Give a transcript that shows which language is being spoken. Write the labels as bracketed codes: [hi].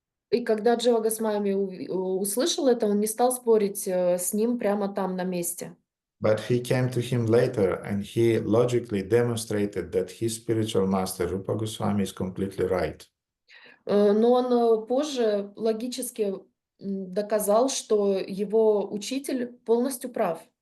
[ru] И когда Джива Госвами услышал это, он не стал спорить с ним прямо там на месте. [en] But he came to him later and he logically demonstrated that his spiritual master Rupa Goswami is completely right. [ru] Но он позже логически доказал, что его учитель полностью прав.